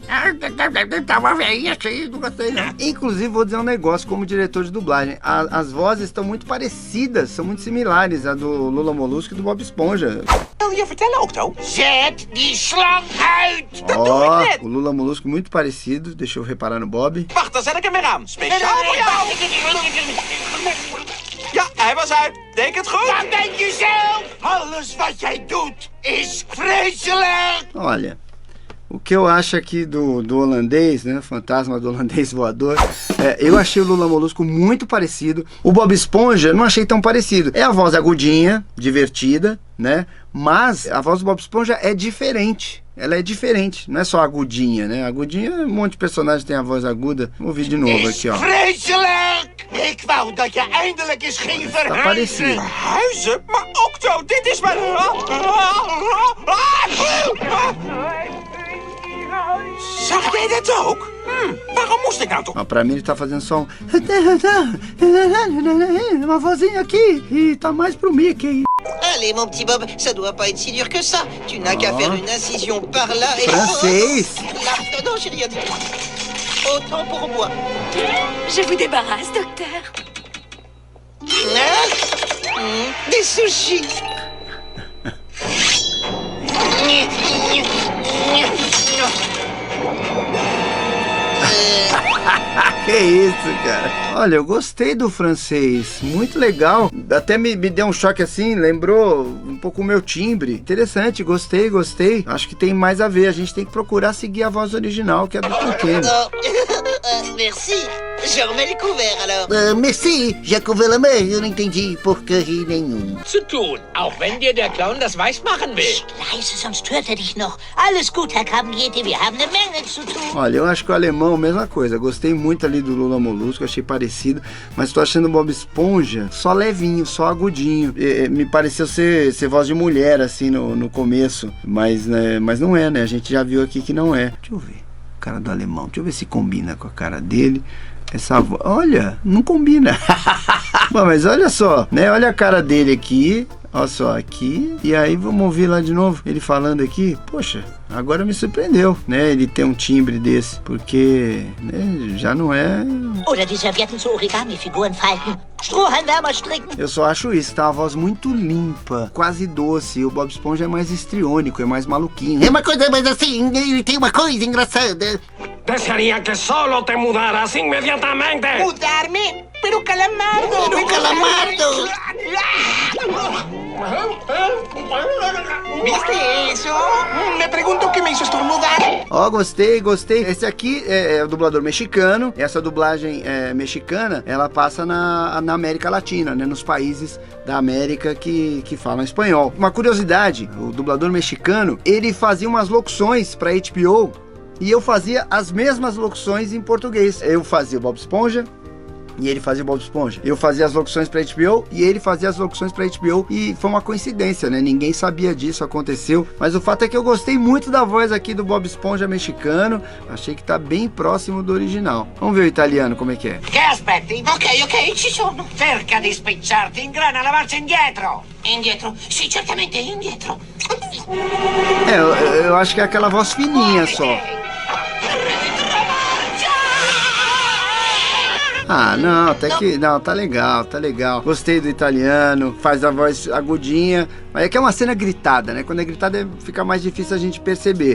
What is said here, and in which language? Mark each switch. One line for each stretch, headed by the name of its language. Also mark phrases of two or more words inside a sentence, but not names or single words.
Portuguese: Tá uma veinha assim, não gostei não. Inclusive vou dizer um negócio como diretor de dublagem, as vozes estão muito parecidas, são muito similares a do Lula Molusco e do Bob Esponja. Ó, o Lula Molusco muito parecido, deixa eu reparar no Bob.
Dutch: Ja, hij was uit. Denk het goed? Wat denk je zelf? Alles wat jij doet is vreselijk.
Portuguese: Olha, o que eu acho aqui do holandês, né, fantasma do holandês voador, eu achei o Lula Molusco muito parecido. O Bob Esponja não achei tão parecido. É a voz agudinha, divertida, né, mas a voz do Bob Esponja é diferente. Ela é diferente, não é só agudinha, né? Agudinha, um monte de personagens tem a voz aguda. Vou ouvir de novo aqui, ó.
Dutch: Ik wou dat je eindelijk eens ging
Portuguese: Tá parecido.
Dutch: Verhuizen? Maar Octo, dit is mijn... Zag jij dat ook? Waarom moest ik nou toch?
Portuguese: Ó, pra mim ele tá fazendo só uma vozinha aqui e tá mais pro Mickey.
French: Allez, mon petit Bob, ça doit pas être si dur que ça. Tu n'as qu'à faire une incision par là et...
Portuguese: Francês!
French: Là, non, j'ai rien dit. Autant pour moi. Je vous débarrasse, docteur. Des sushis.
Portuguese: Que isso, cara? Olha, eu gostei do francês, muito legal. Até me deu um choque assim, lembrou um pouco o meu timbre. Interessante, gostei. Acho que tem mais a ver, a gente tem que procurar seguir a voz original, que é do Tom Kenny.
French: Merci. Je remets les couverts alors.
Portuguese: Merci, Jacques Velame, eu não entendi porcaria nenhuma.
German: Zu tun, auch wenn dir der Clown das weiß machen will. Leise, sonst hört er dich noch. Alles gut, Herr Krabbenjäte, wir haben eine Menge zu tun.
Portuguese: Olha, eu acho que o alemão, mesma coisa. Gostei muito ali do Lula Molusco, achei parecido. Mas tô achando o Bob Esponja só levinho, só agudinho. Me pareceu ser voz de mulher, assim, no começo. Mas não é, né? A gente já viu aqui que não é. Deixa eu ver. O cara do alemão. Deixa eu ver se combina com a cara dele. Essa voz... Olha, não combina. Bom, mas olha só, né? Olha a cara dele aqui. Olha só, aqui. E aí vamos ouvir lá de novo. Ele falando aqui. Poxa, agora me surpreendeu, né? Ele ter um timbre desse. Porque, né, já não é...
German: Oder die Servietten zu Origami-Figuren falten. Strohhalmwärmer stricken.
Portuguese: Eu só acho isso, tá? Uma voz muito limpa, quase doce. O Bob Esponja é mais histriônico, é mais maluquinho. É uma coisa, mas assim, tem uma coisa engraçada.
Spanish: Desearía que solo te mudaras inmediatamente. ¿Mudarme? ¡Pero Calamardo! Pero Calamardo. ¿Viste eso? Me pregunto qué me hizo estornudar.
Portuguese: Ó, gostei. Esse aqui é o dublador mexicano. Essa dublagem mexicana, ela passa na América Latina, né? Nos países da América que falam espanhol. Uma curiosidade, o dublador mexicano, ele fazia umas locuções pra HBO e eu fazia as mesmas locuções em português. Eu fazia o Bob Esponja e ele fazia o Bob Esponja. Eu fazia as locuções pra HBO e ele fazia as locuções pra HBO. E foi uma coincidência, né? Ninguém sabia disso, aconteceu. Mas o fato é que eu gostei muito da voz aqui do Bob Esponja mexicano. Achei que tá bem próximo do original. Vamos ver o italiano como é que é.
Italian: Che aspetti? Ok, ci sono. Cerca di spicciarti in grana la marcia indietro. Indietro? Sì, certamente indietro.
Portuguese: Eu acho que é aquela voz fininha só. Ah, não, até que... Não, tá legal. Gostei do italiano, faz a voz agudinha. Mas é que é uma cena gritada, né? Quando é gritada fica mais difícil a gente perceber.